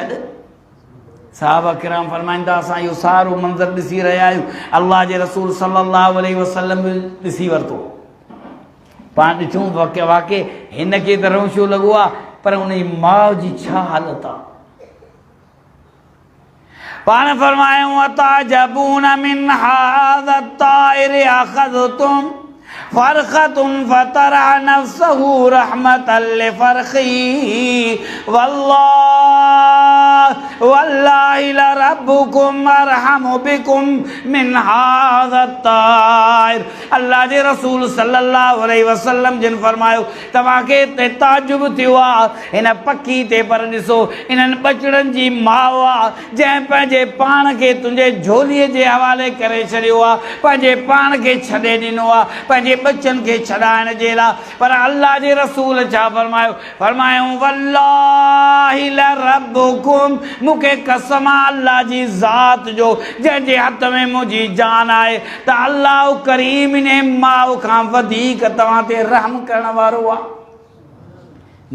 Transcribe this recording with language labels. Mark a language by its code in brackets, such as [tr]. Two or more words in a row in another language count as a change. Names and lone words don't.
[sd] साहबा किराम फरमाइनि था असां इहो सारो मंज़र ॾिसी रहिया आहियूं, अल्लाह जे रसूल [ar] صلى الله عليه وسلم [sd] ॾिसी वरितो। पाण ॾिठूं वाक़ई हिन खे त रौशो लॻो आहे, पर उन जी माउ जी छा हालत आहे। पाण फरमायूं [ar] أتعجبون من هذا الطائر أخذتم فرخه فطرح نفسه رحمة لفرخه والله لربكم أرحم بكم من هذا الطائر. [sd] अल्लाह जे रसूल [ar] صلى الله عليه وسلم [sd] जिन फरमायो तव्हांखे ते ताजुब थियो आहे हिन पखी ते, पर ॾिसो इन्हनि बचड़नि जी माउ आहे जंहिं पंहिंजे पाण खे तुंहिंजे झोलीअ जे हवाले करे छॾियो आहे, पंहिंजे पाण खे छॾे ॾिनो आहे पंहिंजे बचनि खे छॾाइण जे लाइ। पर अल्लाह जे रसूल छा फरमायो, फरमायूं [ar] والله لربكم, [sd] मूंखे कसम आहे अल्लाह जी ज़ात जो जंहिंजे हथ में मुंहिंजी जान आहे त अल्लाह करीम इन माउ खां वधीक तव्हां ते रहम करण वारो आहे।